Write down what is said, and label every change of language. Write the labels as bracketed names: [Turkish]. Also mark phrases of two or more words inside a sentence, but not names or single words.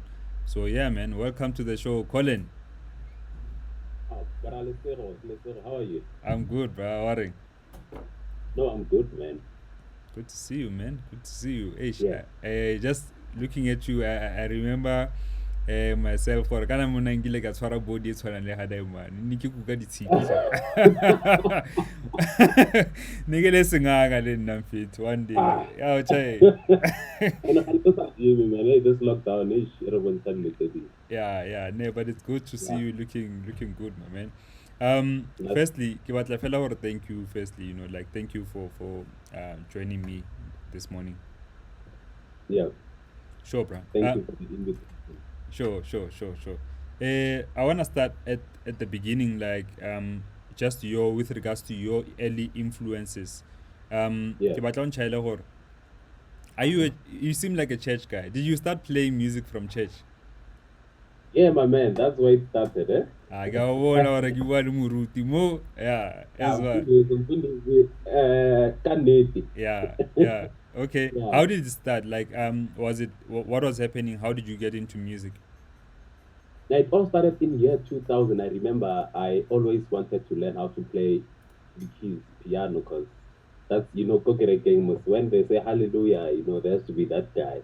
[English] So yeah, man, welcome to the show, Colin. Lesero, how are you? I'm good, bro. How are you? No, I'm good, man. Good to see you, man. Good to see you. Yeah. Just looking at you, I remember myself [Tswana] gore kana mona nkile ka tshwara body e tshwanang le gada mane ne ke kuka ditshipi ne ke le sengaka le nna mfethu [English] one day Ah, yao chai. and I just agree, man. Hey, this lockdown is everyone's suddenly steady. Yeah, no, but it's good to see Yeah. you looking good, my man. That's, Firstly, [Tswana] ke batla fela gore [English] thank you. Firstly, like thank you for joining me this morning. yeah. Sure, bro. Thank you for the invitation. Sure. I want to start at the beginning, like just with regards to your early influences. Yeah. [Tswana] Ke batla o ntjhaele gore, [English] you seem like a church guy. Did you start playing music from church? Yeah, my man. That's where it started, eh? [Tswana] I go bona gore ke bua le moruti mo. [English] Yeah, Yeah, as well. I'm finished Kaneti. Yeah. Okay. Yeah. How did it start? Like, was it what was happening? How did you get into music? Now, it all started in year 2000. I remember I always wanted to learn how to play the keys, piano, because that's, Kokere Game when they say hallelujah, there has to be that guy.